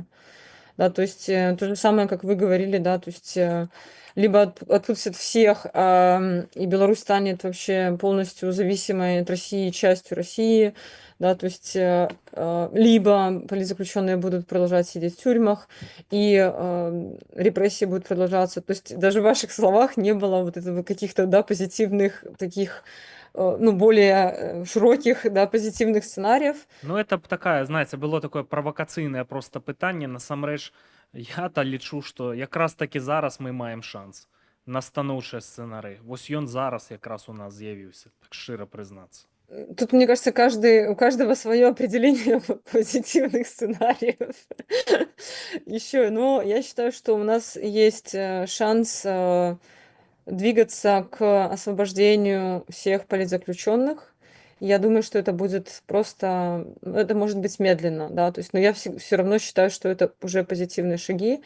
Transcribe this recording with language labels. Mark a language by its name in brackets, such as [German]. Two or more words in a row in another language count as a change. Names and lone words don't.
[Russian] Да, то есть, то же самое, как вы говорили, да, то есть, либо отпустят всех, и Беларусь станет вообще полностью зависимой от России, частью России, да, то есть, либо политзаключенные будут продолжать сидеть в тюрьмах, и репрессии будут продолжаться. То есть даже в ваших словах не было вот этого каких-то, да, позитивных таких, ну, более широких, да, позитивных сценариев. Ну, это такая, знаете, было такое [Belarusian] правокацыйнае просто пытанне. Насамрэч, я-то лічу, што якраз такі зараз мы маем шанс на станоўчыя сцэнарыі. Вось ён зараз якраз у нас з'явіўся, так шчыра прызнацца. [Russian] Тут, мне кажется, у каждого свое определение позитивных сценариев. Еще, но я считаю, что у нас есть шанс двигаться к освобождению всех политзаключенных. Я думаю, что это будет просто, это может быть медленно, да, то есть, но я все равно считаю, что это уже позитивные шаги.